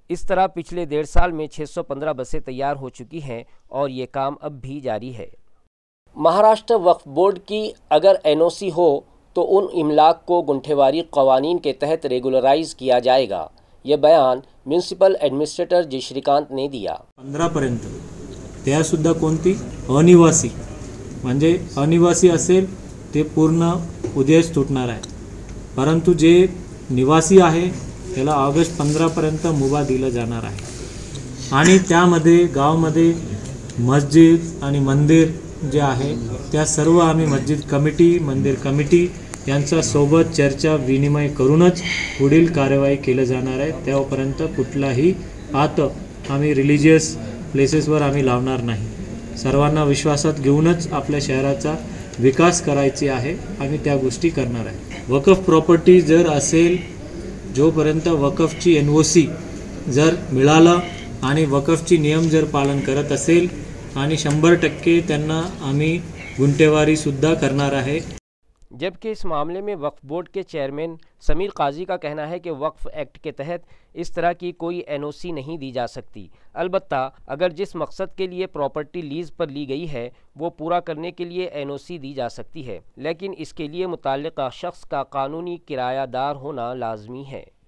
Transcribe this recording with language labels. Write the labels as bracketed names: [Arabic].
[Hindi] इस तरह पिछले 1.5 साल में 615 बसें तैयार हो चुकी हैं और ये काम अब भी जारी है. महाराष्ट्र वक्फ बोर्ड की अगर NOC हो तो उन इमलाक को गुंठेवारी कवानीन के तहत रेगुलराइज किया जाएगा. ये बयान म्युनिसिपल ॲडमिनिस्ट्रेटर जी श्रीकांत ने दिया. [Marathi] 15पर्यंत त्यासुद्धा कोणती अनिवासी, म्हणजे अनिवासी असेल ते पूर्ण उद्याच तुटणार आहे, परंतु जे निवासी आहे त्याला ऑगस्ट 15पर्यंत मुभा दिला जाणार आहे. आणि त्यामध्ये गावामध्ये मस्जिद आणि मंदिर जे आहे त्या सर्व आम्ही मस्जिद कमिटी, मंदिर कमिटी यांच्या सोबत चर्चा विनिमय करूनच पुढील कार्यवाही केली जाणार आहे. त्यापर्यंत कुठलाही हात आम्ही रिलिजियस प्लेसेसवर आम्ही लावणार नाही. सर्वांना विश्वासात घेऊनच आपल्या शहराचा विकास करायची आहे. आम्ही त्या गोष्टी करणार आहे. वकफ प्रॉपर्टी जर असेल, जोपर्यंत वकफची NOC जर मिळालं आणि वकफची नियम जर पालन करत असेल आणि 100% त्यांना आम्ही गुंठेवारीसुद्धा करणार आहे. [Hindi] जबकि इस मामले में वक्फ बोर्ड के चेयरमैन समीर काजी का कहना है कि वक्फ एक्ट के तहत इस तरह की कोई NOC नहीं दी जा सकती. अलबत्ता अगर जिस मकसद के लिए प्रॉपर्टी लीज पर ली गई है वो पूरा करने के लिए NOC दी जा सकती है, लेकिन इसके लिए मुताल्लिक़ा शख्स का कानूनी किरायादार होना लाजमी है.